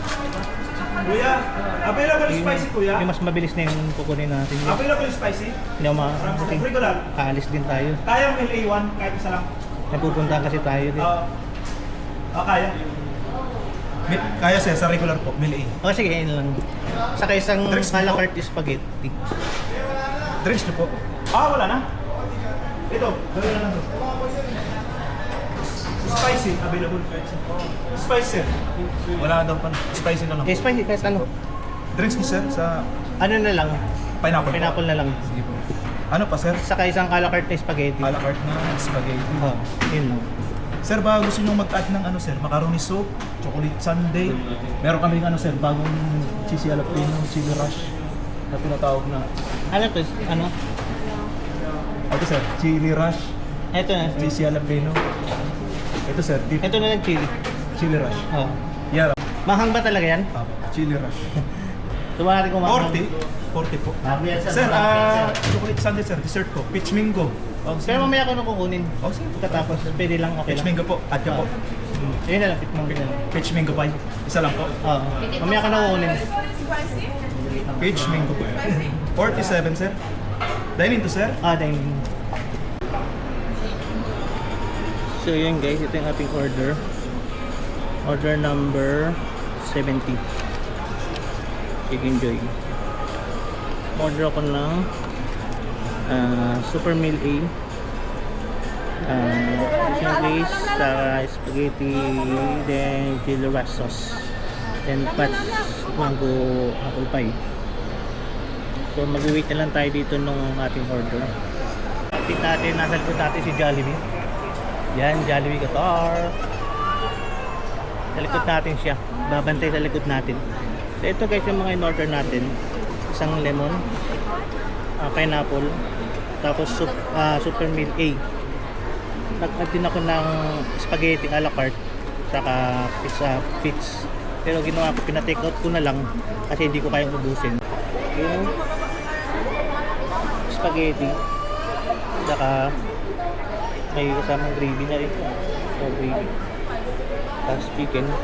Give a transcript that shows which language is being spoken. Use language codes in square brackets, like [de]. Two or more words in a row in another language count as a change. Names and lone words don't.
[tl] Kuya, [en] available spicy [tl] kuya? Yung mas mabilis na yung kukunin natin. [en] Available spicy? [tl] Hindi ako Regular. Kaalis din tayo. Kaya meal A1 kahit isa lang? Napupunta kasi tayo din. Kaya. Kaya sir, sa regular po, meal A. O sige, yun lang. Saka isang Drinks a la po? carte spaghetti. Drinks niyo po? Wala na. Ito, gawin na lang to. [en] Spicy, available. Spicy sir. [tl] Wala daw pa. Spicy na lang. Eh, spicy kahit ano. Drinks niyo sir, sa Ano na lang? pineapple. Pineapple na lang. Sige po. Ano pa sir? Saka isang [fr] a la carte [tl] spaghetti. [fr] A la carte [tl] na spaghetti. Yun lang. Sir, baka gusto nyo mag-add ng ano sir, [en] macaroni soup, chocolate sundae. [tl] Meron kami ano sir, bagong [en] cheesy jalapeno, chili rush [tl] na tinatawag na. Ano to? Ano? Ito sir, [en] chili rush, [tl] Ito na. [en] cheesy jalapeno. [tl] Ito sir, deep Ito na lang chili. [en] chili rush. [tl] Oh. Yeah, Mahang ba talaga yan? [en] chili rush. [tl] Tumari ko mahang. 40 po. Sir, Sir, [en] chocolate sundae sir, [tl] dessert po, [en] peach mango. [tl] pero mamaya ko na kukunin. Sige. Tapos pwede lang, okay Peach lang. mango po, add ka po. Yun na lang, pitmang na lang. [en] Peach mango pie, [tl] isa lang po. Oo. Mamaya ka na kukunin. [en] Peach mango pie. [tl] 47 sir. Dine to sir. Dining. So yun guys, ito yung ating order. [en] Order number 70. [tl] Chicken Joy. Order ako ng [en] Super Meal A. Chicken place, spaghetti, then chili rush sauce, then patch mango apple pie. [tl] So mag-wait na lang tayo dito nung ating order. Kapit natin, nasa likod natin si Jollibee. Yan, Jollibee Qatar. Sa likod natin siya. Babantay sa likod natin. So ito guys yung mga in-order natin. Isang lemon, pineapple, tapos [en] super meal A. [tl] Nag-add din ako ng spaghetti [fr] a la carte, [tl] saka pizza pits. Pero ginawa ko, pina-take out ko na lang kasi hindi ko kayang ubusin. Yung spaghetti, saka may kasamang gravy na rin. Gravy. Tapos chicken.